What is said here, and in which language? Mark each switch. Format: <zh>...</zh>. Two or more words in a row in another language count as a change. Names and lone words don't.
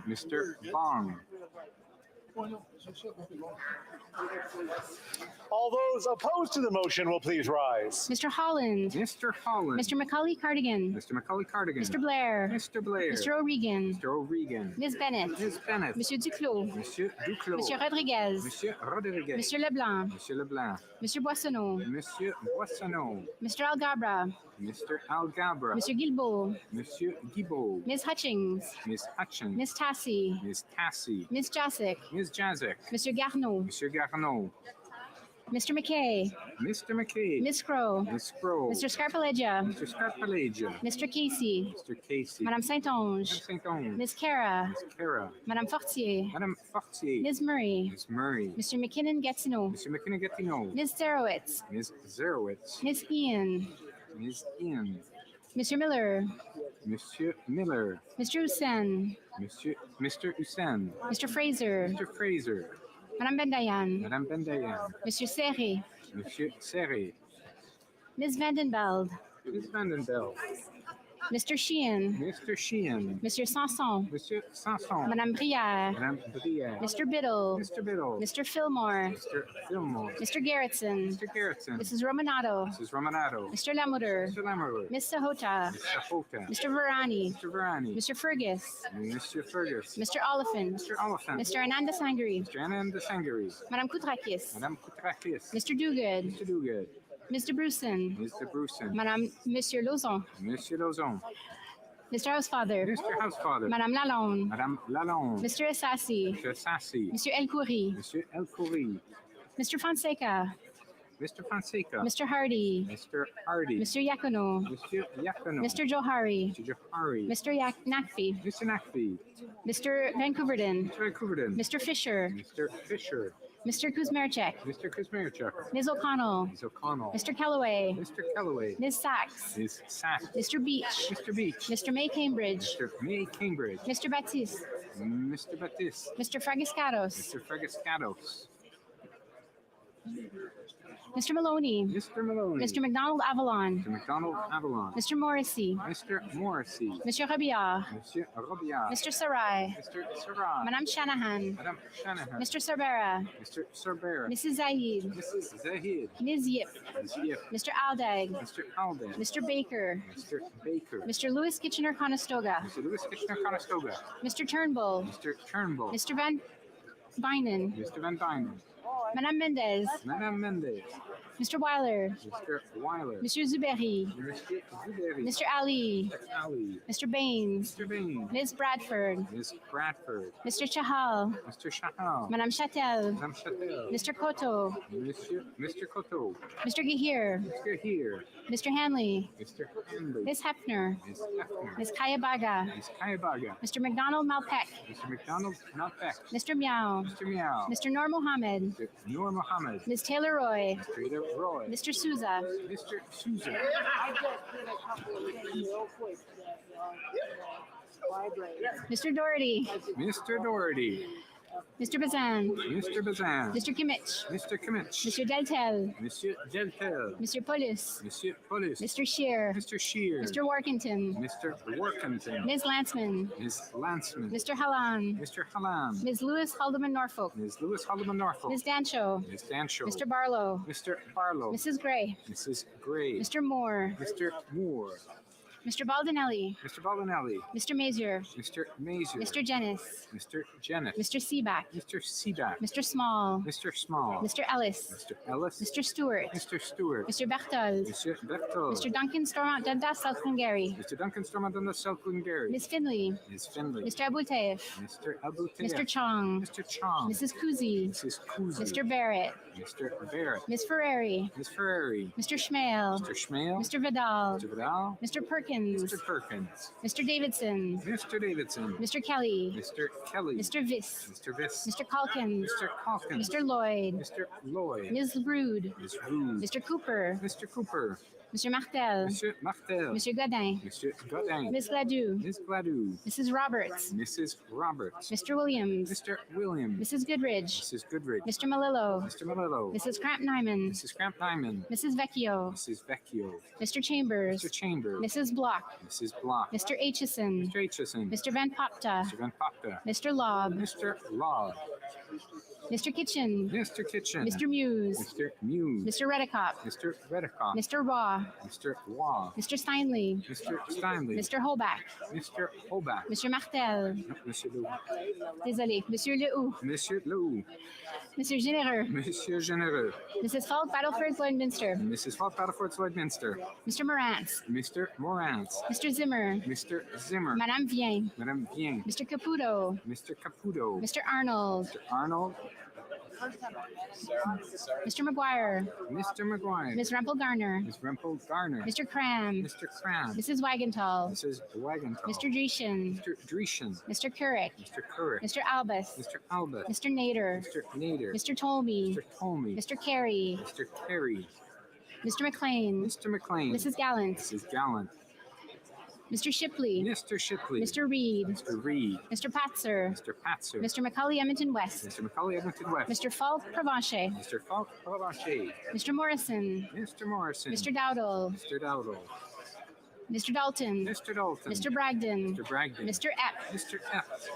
<en>Mr. Bong. All those opposed to the motion will please rise. Mr. Holland. Mr. Holland. Mr. Macaulay Cardigan. Mr. Macaulay Cardigan. Mr. Blair. Mr. Blair. Mr. O'Regan. Mr. O'Regan. Ms. Bennett. Ms. Bennett. Monsieur Duclos. Monsieur Duclos. Monsieur Rodriguez. Monsieur Rodriguez. Monsieur Leblanc. Monsieur Leblanc. Monsieur Boissonneau. Monsieur Boissonneau. Mr. Algabra. Mr. Algabra. Monsieur Guilbeault. Monsieur Guibault. Ms. Hutchings. Ms. Hutchins. Ms. Tassi. Ms. Tassi. Ms. Jasic. Ms. Jazik. Mr. Garneau. Monsieur Garneau. Mr. McKay. Mr. McKay. Ms. Crow. Ms. Crow. Mr. Scarpaleggia. Mr. Scarpaleggia. Mr. Casey. Mr. Casey. Madame Saint-Onge. Saint-Onge. Ms. Cara. Ms. Cara. Madame Fortier. Madame Fortier. Ms. Murray. Ms. Murray. Mr. McKinnon-Gatineau. Mr. McKinnon-Gatineau. Ms. Zerowitz. Ms. Zerowitz. Ms. Ian. Ms. Ian. Mr. Miller. Monsieur Miller. Mr. Hussein. Mr. Hussein. Mr. Fraser. Mr. Fraser. Madame Bendayan. Madame Bendayan. Monsieur Serré. Monsieur Serré. Ms. Vandenbeld. Ms. Vandenbeld. Mr. Sheehan. Mr. Sheehan. Monsieur Sanson. Monsieur Sanson. Madame Brière. Madame Brière. Mr. Biddle. Mr. Biddle. Mr. Fillmore. Mr. Fillmore. Mr. Garrettson. Mr. Garrettson. Mrs. Romanato. Mrs. Romanato. Mr. Lamoureux. Mr. Lamoureux. Ms. Sahota. Ms. Sahota. Mr. Varani. Mr. Varani. Mr. Fergus. Mr. Fergus. Mr. Oliphant. Mr. Oliphant. Mr. Ananda Sangari. Mr. Ananda Sangari. Madame Koutrakis. Madame Koutrakis. Mr. Duguid. Mr. Duguid. Mr. Bruson. Mr. Bruson.</en> <fr>Madame Monsieur Lauzon.</fr> <en>Monsieur Lauzon. Mr. Housefather. Mr. Housefather. Madame Lalonde. Madame Lalonde. Mr. Assassi. Mr. Sassi. Monsieur El Khoury. Monsieur El Khoury. Mr. Fonseca. Mr. Fonseca. Mr. Hardy. Mr. Hardy. Mr. Yacono. Mr. Yacono. Mr. Johari. Mr. Johari. Mr. Nakfi. Mr. Nakfi. Mr. Vancouverden. Mr. Vancouverden. Mr. Fisher. Mr. Fisher. Mr. Kuzmerchek. Mr. Kuzmerchuk. Ms. O'Connell. Ms. O'Connell. Mr. Calloway. Mr. Calloway. Ms. Sachs. Ms. Sachs. Mr. Beach. Mr. Beach. Mr. May Cambridge. Mr. May Cambridge. Mr. Baptiste. Mr. Baptiste. Mr. Fragiscatos. Mr. Fragiscatos. Mr. Maloney. Mr. Maloney. Mr. McDonald Avalon. Mr. McDonald Avalon. Mr. Morrissey. Mr. Morrissey. Monsieur Robillard. Monsieur Robillard. Mr. Sarai. Mr. Sarai. Madame Shanahan. Madame Shanahan. Mr. Cerbera. Mr. Cerbera. Mrs. Zahid. Mrs. Zahid. Ms. Yip. Ms. Yip. Mr. Aldag. Mr. Alden. Mr. Baker. Mr. Baker. Mr. Lewis Kitchener-Conestoga. Mr. Lewis Kitchener-Conestoga. Mr. Turnbull. Mr. Turnbull. Mr. Van Bynen. Mr. Van Dynen. Madame Mendez. Madame Mendez. Mr. Weiler. Mr. Weiler. Monsieur Zuberi. Mr. Zuberi. Mr. Ali. Mr. Ali. Mr. Baines. Mr. Bain. Ms. Bradford. Ms. Bradford. Mr. Chahal. Mr. Chahal. Madame Chatel. Madame Chatel. Mr. Koto. Mr. Coteau. Mr. Gahir. Mr. Here. Mr. Hanley. Mr. Hanley. Ms. Hefner. Ms. Hefner. Ms. Kayabaga. Ms. Kayabaga. Mr. McDonald Malpeck. Mr. McDonald Malpeck. Mr. Meow. Mr. Meow. Mr. Noor Mohammed. Mr. Noor Mohammed. Ms. Taylor Roy. Mr. Taylor Roy. Mr. Souza. Mr. Souza. Mr. Doherty. Mr. Doherty. Mr. Bazan. Mr. Bazan. Mr. Kimmich. Mr. Kimmich. Mr. Deltel. Monsieur Deltel. Mr. Polis. Monsieur Polis. Mr. Shear. Mr. Shear. Mr. Workington. Mr. Workington. Ms. Lanceman. Ms. Lanceman. Mr. Hallam. Mr. Hallam. Ms. Lewis Haldeman Norfolk. Ms. Lewis Haldeman Norfolk. Ms. Dancho. Ms. Dancho. Mr. Barlow. Mr. Barlow. Mrs. Gray. Mrs. Gray. Mr. Moore. Mr. Moore. Mr. Baldinelli. Mr. Baldinelli. Mr. Mazier. Mr. Mazier. Mr. Jennis. Mr. Jennis. Mr. Seaback. Mr. Seaback. Mr. Small. Mr. Small. Mr. Ellis. Mr. Ellis. Mr. Stewart. Mr. Stewart. Mr. Bechtold. Mr. Bechtold. Mr. Duncan Stormont Dundas South Glengarry. Mr. Duncan Stormont Dundas South Glengarry. Ms. Finley. Ms. Finley. Mr. Abouteif. Mr. Abouteif. Mr. Chong. Mr. Chong. Mrs. Kuzi. Mrs. Kuzi. Mr. Barrett. Mr. Barrett. Ms. Ferrari. Ms. Ferrari. Mr. Schmale. Mr. Schmale. Mr. Vidal. Mr. Vidal. Mr. Perkins. Mr. Perkins. Mr. Davidson. Mr. Davidson. Mr. Kelly. Mr. Kelly. Mr. Viss. Mr. Viss. Mr. Calkins. Mr. Calkins. Mr. Lloyd. Mr. Lloyd. Ms. Rude. Ms. Rude. Mr. Cooper. Mr. Cooper. Mr. Martel. Monsieur Martel. Monsieur Godin. Monsieur Godin. Ms. Gladue. Ms. Gladue. Mrs. Roberts. Mrs. Roberts. Mr. Williams. Mr. Williams. Mrs. Goodridge. Mrs. Goodridge. Mr. Malillo. Mr. Malillo. Mrs. Cramp Nyman. Mrs. Cramp Nyman. Mrs. Vecchio. Mrs. Vecchio. Mr. Chambers. Mr. Chambers. Mrs. Block. Mrs. Block. Mr. Aitchison. Mr. Aitchison. Mr. Van Popta. Mr. Van Popta. Mr. Lobb. Mr. Law. Mr. Kitchen. Mr. Kitchen. Mr. Muse. Mr. Muse. Mr. Redicop. Mr. Redicott. Mr. Raw. Mr. Waugh. Mr. Steinley. Mr. Steinley. Mr. Holback. Mr. Holback. Mr. Martel. No, Monsieur Lou.</en> <fr>Désolé. Monsieur Lehoux.</fr> <en>Monsieur Lou. Monsieur Généreux. Monsieur Généreux. Mrs. Falk, Battleford, Lloydminster. Mrs. Falk, Battleford, Lloydminster. Mr. Morantz. Mr. Morantz. Mr. Zimmer. Mr. Zimmer. Madame Vien. Madame Vien. Mr. Caputo. Mr. Caputo. Mr. Arnold. Mr. Arnold. Mr. McGuire. Mr. McGuire. Ms. Rempel Garner. Ms. Rempel Garner. Mr. Cram. Mr. Cram. Mrs. Wagenthal. Mrs. Wagenthal. Mr. Dreeshen. Mr. Dreeshen. Mr. Couric. Mr. Couric. Mr. Albus. Mr. Albus. Mr. Nader. Mr. Nader. Mr. Tolmie. Mr. Tolmie. Mr. Carey. Mr. Carey. Mr. McLean. Mr. McLean. Mrs. Gallant. Mrs. Gallant. Mr. Shipley. Mr. Shipley. Mr. Reed. Mr. Reed. Mr. Patzer. Mr. Patzer. Mr. Macaulay Edmonton West. Mr. Macaulay Edmonton West. Mr. Falk Provencher. Mr. Falk Provencher. Mr. Morrison. Mr. Morrison. Mr. Dowdle. Mr. Dowdle. Mr. Dalton. Mr. Dalton. Mr. Bragdon. Mr. Bragdon. Mr. Epp. Mr. F.</en>